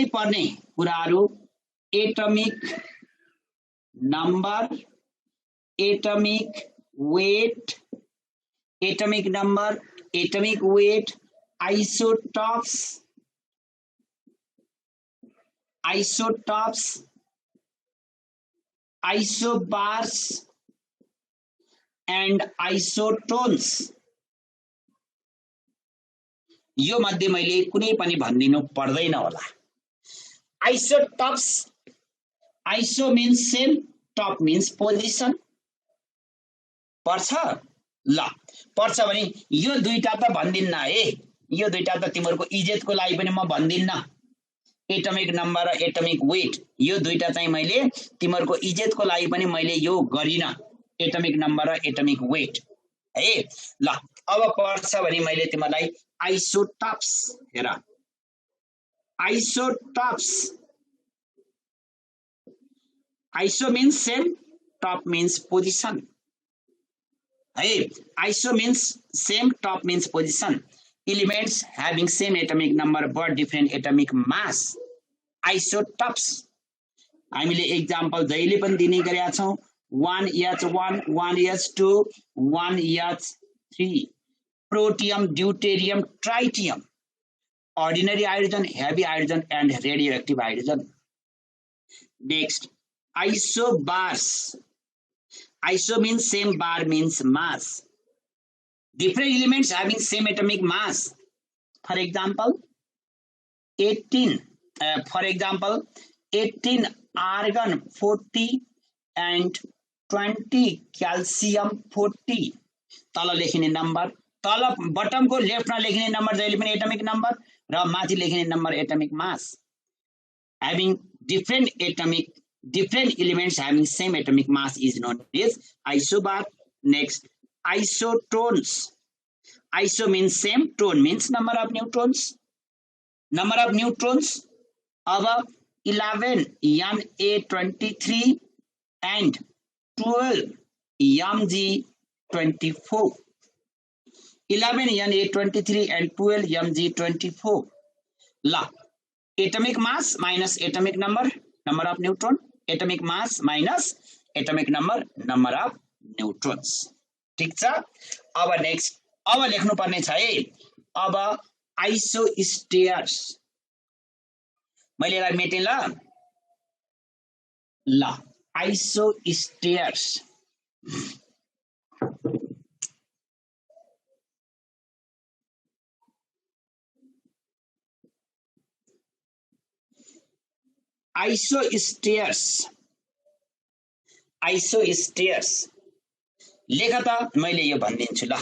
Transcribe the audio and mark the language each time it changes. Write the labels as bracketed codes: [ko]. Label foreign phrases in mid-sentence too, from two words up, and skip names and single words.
[ne] पर्ने कुराहरू [en] atomic number, atomic weight, atomic number, atomic weight, isotopes, isotopes, isobars and isotones. [ne] यो मध्ये मैले कुनै पनि भनिदिनु पर्दैन होला। [en] isotopes, iso means same, top means position, [ne] पर्छ ल, पर्छ भने यो दुईटा त भन्दिन्न है, यो दुईटा त तिमीहरूको इज्जतको लागि पनि म भन्दिन्न। [en] atomic number [ne] र [en] atomic weight [ne] यो दुईटा चाहिँ मैले तिमीहरूको इज्जतको लागि पनि मैले यो गरिन, [en] atomic number [ne] र [en] atomic weight [ne] है। ल अब पर्छ भने मैले तिमीलाई आइसोटॉप्स हेर, [en] isotopes, iso means same, top means position है। iso means same, top means position, elements having same atomic number but different atomic mass, आइसोटॉप्स। [ne] हामीले एक्जाम्पल जहिले पनि दिने गरेका छौं, 1H1, 1H2, 1H3, प्रोटियम, [en] deuterium, tritium, ordinary hydrogen, heavy hydrogen and radioactive hydrogen. next isobars, iso means same, bar means mass, different elements having same atomic mass. For example 18 argon 40 and 20 calcium 40। [ne] तल लेखिने नम्बर, तल बटम को लेफ्ट मा लेखिने नम्बर जहिले पनि [en] atomic number [ne] र माथि लेखिने नम्बर [en] atomic mass. having different elements having same atomic mass is known as isobar. Next isotones, iso means same, tone means number of neutrons, number of neutrons of 11 Na23 and 12 Mg24, 11 Na23 and 12 Mg24। la atomic mass minus atomic number, number of neutron, atomic mass minus atomic number, number of neutrons। [ne] ठीक छ। अब नेक्स्ट, अब लेख्नु पर्ने छ है, अब आइसोस्टेयर्स। मैले यसलाई मेटेँ ल, आइसोस्टेयर्स। आइसोस्टेयर्स, आइसोस्टेयर्स लेख त, मैले यो भनिदिन्छु ल।